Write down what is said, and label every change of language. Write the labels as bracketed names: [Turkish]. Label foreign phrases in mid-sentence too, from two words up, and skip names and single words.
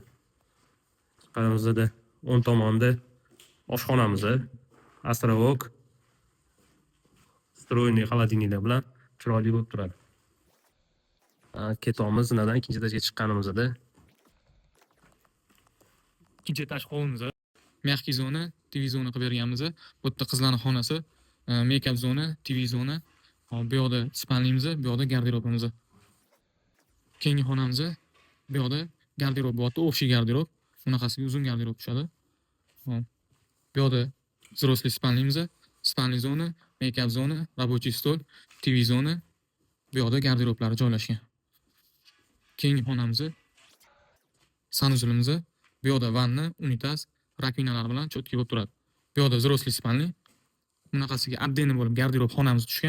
[Uzbek] Qaramizda o'ng tomonda oshxonamiz, astrovok, stroyni xolodilniklar bilan chiroyli bo'lib turadi. Ketamiz zinadan ikkinchi etajga chiqqanimizda ikkinchi etaj hovlimiz, mягкий zona, TV zona qilib berganmiz. Bu yerda qizlarning xonasi, make-up zona, TV zona. Bu yoqda spalnimiz, bu yoqda garderobimiz. Keyingi xonamiz, bu yoqda garderob bo'lyapti, [Russian] общий garderob. [Uzbek] Bunaqasiga uzun garderob tushadi. Bu yoqda взрослый spalnimiz, spalniy zona, make-up zona, [Russian] рабочий stol, [Uzbek] TV zona. Bu yoqda garderoblari joylashgan. Keyingi xonamiz, sanuzilimiz, bu yoqda vanna, unitaz, rakvinalar bilan cho'tki bo'lib turadi. Bu yoqda [Russian] взрослый spalniy. [Uzbek] Bunaqasiga отдельный bo'lib garderob xonamiz tushgan.